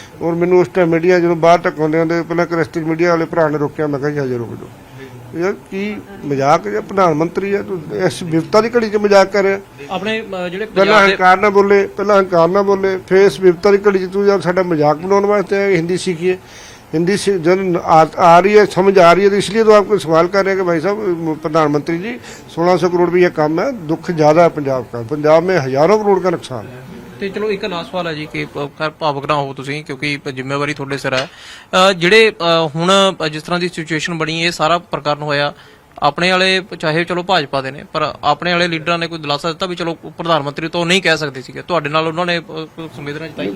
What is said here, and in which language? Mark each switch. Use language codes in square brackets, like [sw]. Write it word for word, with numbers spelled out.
[pa] ਔਰ ਮੈਨੂੰ ਉਸ ਟਾਈਮ ਮੀਡੀਆ ਜਦੋਂ ਬਾਹਰ ਤੱਕ ਆਉਂਦੇ ਆਉਂਦੇ ਪਹਿਲਾਂ ਕ੍ਰਿਸਟਲ ਮੀਡੀਆ ਵਾਲੇ ਭਰਾ ਨੇ ਰੋਕਿਆ। ਮੈਂ ਕਿਹਾ ਜੀ ਹਜੇ ਰੁਕ ਜਾਓ ਯਾਰ, ਕੀ ਮਜ਼ਾਕ ਹੈ? ਪ੍ਰਧਾਨ ਮੰਤਰੀ ਹੈ, ਤੂੰ ਇਸ ਵਿਪਤਾ ਦੀ ਘੜੀ 'ਚ ਮਜ਼ਾਕ ਕਰ ਰਿਹਾ। ਆਪਣੇ ਅ, ਜਿਹੜੇ ਪਹਿਲਾਂ ਪੰਜਾਬ ਦੇ ਹੰਕਾਰ ਨਾ ਬੋਲੇ, ਪਹਿਲਾਂ ਹੰਕਾਰ ਨਾ ਬੋਲੇ, ਫਿਰ ਇਸ ਵਿਪਤਾ ਦੀ ਘੜੀ 'ਚ ਤੂੰ ਯਾਰ ਸਾਡਾ ਮਜ਼ਾਕ ਬਣਾਉਣ ਵਾਸਤੇ ਆਇਆ। [hi] ਹਿੰਦੀ ਸੀਖੀਏ, ਹਿੰਦੀ ਸੀ- ਜਦ ਆ ਆ ਰਹੀ ਹੈ, ਸਮਝ ਆ ਰਹੀ ਹੈ, तो इसलिए तो आपको सवाल कर रहे हैं कि भाई साहब प्रधान मंत्री जी सोलह सौ करोड़ भी ये कम है, दुख ज़्यादा है पंजाब का, पंजाब में हज़ारों करोड़ का नुकसान है। [pa] ਤੇ ਚਲੋ ਇੱਕ ਲਾਸਟ ਸਵਾਲ ਹੈ ਜੀ ਕਿ ਅਹ, ਖੈਰ ਭਾਵਕ ਨਾ ਹੋ ਤੁਸੀਂ ਕਿਉਂਕਿ ਜ਼ਿੰਮੇਵਾਰੀ ਤੁਹਾਡੇ ਸਿਰ ਹੈ। ਅਹ, ਜਿਹੜੇ ਅਹ, ਹੁਣ ਅਹ, ਜਿਸ ਤਰ੍ਹਾਂ ਦੀ ਸਿਚੁਏਸ਼ਨ ਬਣੀ ਇਹ ਸਾਰਾ ਪ੍ਰਕਰਨ ਹੋਇਆ, ਆਪਣੇ ਵਾਲੇ ਚਾਹੇ ਚਲੋ ਭਾਜਪਾ ਦੇ ਨੇ ਪਰ ਆਪਣੇ ਵਾਲੇ ਲੀਡਰਾਂ ਨੇ ਕੋਈ ਦਿਲਾਸਾ ਦਿੱਤਾ ਵੀ ਚਲੋ ਪ੍ਰਧਾਨ ਮੰਤਰੀ ਤੋਂ ਨਹੀਂ ਕਹਿ ਸਕਦੇ ਸੀਗੇ, ਤੁਹਾਡੇ ਨਾਲ ਉਹਨਾਂ ਨੇ ਅਹ, ਕੋਈ ਸੰਵੇਦਨਾ ਜਤਾਈ?